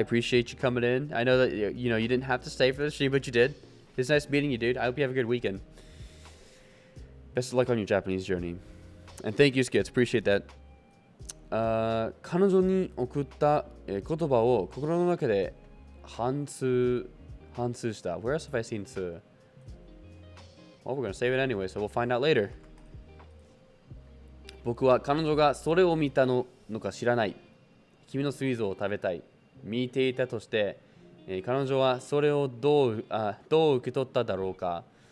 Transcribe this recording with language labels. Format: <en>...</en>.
<en>Appreciate you coming in. I know that you didn't have to stay for the stream, but you did. It's nice meeting you, dude. I hope you have a good weekend. Best of luck on your Japanese journey. And thank you, Skits. Appreciate that.</en> <ja>彼女に送った、言葉を心の中で反芻した。</ja> <en>Where else have I seen 2? Well, we're gonna save it anyway, so we'll find out later.</en> <ja>僕は彼女がそれを見たのか知らない。君の水蔵を食べたい。見ていたとして、彼女はそれをどう受け取っただろうか。</ja>